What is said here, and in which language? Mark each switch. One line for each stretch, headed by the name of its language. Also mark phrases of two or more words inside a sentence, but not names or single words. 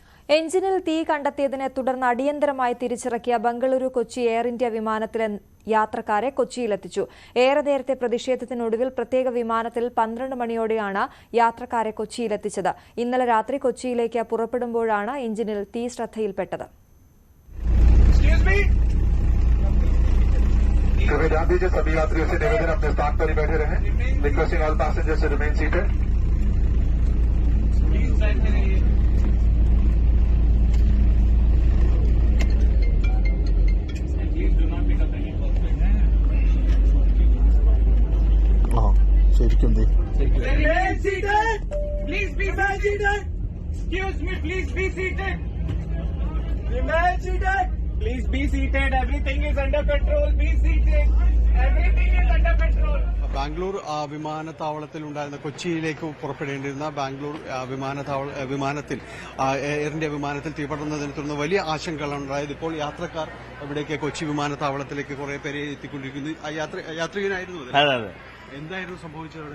Malayalam: എഞ്ചിനിൽ തീ കണ്ടെത്തിയതിനെ തുടർന്ന് അടിയന്തരമായി തിരിച്ചിറക്കിയ ബംഗളൂരു കൊച്ചി എയർ ഇന്ത്യ വിമാനത്തിലെ യാത്രക്കാരെ കൊച്ചിയിലെത്തിച്ചു. ഏറെ നേരത്തെ പ്രതിഷേധത്തിനൊടുവിൽ പ്രത്യേക വിമാനത്തിൽ 12 മണിയോടെയാണ് യാത്രക്കാരെ കൊച്ചിയിലെത്തിച്ചത്. ഇന്നലെ രാത്രി കൊച്ചിയിലേക്ക് പുറപ്പെടുമ്പോഴാണ് എഞ്ചിനിൽ തീ ശ്രദ്ധയിൽപ്പെട്ടത്.
Hindi: सभी यात्रियों से निवेदन अपने स्थान पर ही बैठे रहें.
English: Requesting all passengers to remain seated.
Malayalam: ശരിക്കും
English: Remain seated. Please be seated. Excuse me, please be seated. Remain seated. Please be seated. Everything is under control. Be seated. Everything is under control.
Malayalam: ബാംഗ്ലൂർ വിമാനത്താവളത്തിൽ ഉണ്ടായിരുന്ന കൊച്ചിയിലേക്ക് പുറപ്പെടേണ്ടിരുന്ന ബാംഗ്ലൂർ വിമാനത്തിൽ എയർ ഇന്ത്യ വിമാനത്തിൽ തീപടർന്നതിനെ തുടർന്ന് വലിയ ആശങ്കകളുണ്ടായത്. ഇപ്പോൾ യാത്രക്കാർ ഇവിടേക്ക് കൊച്ചി വിമാനത്താവളത്തിലേക്ക് കുറെ പേരെ എത്തിക്കൊണ്ടിരിക്കുന്നു. യാത്രികനായിരുന്നു. എന്തായിരുന്നു സംഭവിച്ചത്?